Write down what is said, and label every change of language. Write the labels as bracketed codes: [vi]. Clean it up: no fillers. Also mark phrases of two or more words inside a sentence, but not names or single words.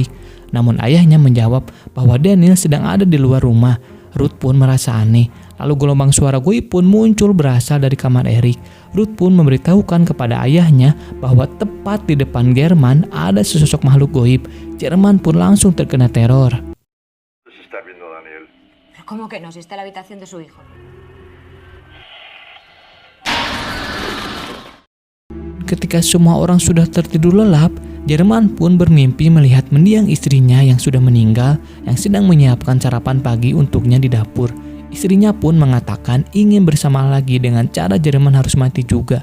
[id] Namun ayahnya menjawab bahwa Daniel sedang ada di luar rumah. Ruth pun merasa aneh. Lalu gelombang suara goib pun muncul berasal dari kamar Eric. Ruth pun memberitahukan kepada ayahnya bahwa tepat di depan Jerman ada sesosok makhluk goib. Jerman pun langsung terkena teror. [es] ¿Cómo que no? Si está en la habitación de su hijo. [id] Ketika semua orang sudah tertidur lelap, Jerman pun bermimpi melihat mendiang istrinya yang sudah meninggal yang sedang menyiapkan sarapan pagi untuknya di dapur. Istrinya pun mengatakan ingin bersama lagi dengan cara Jerman harus mati juga.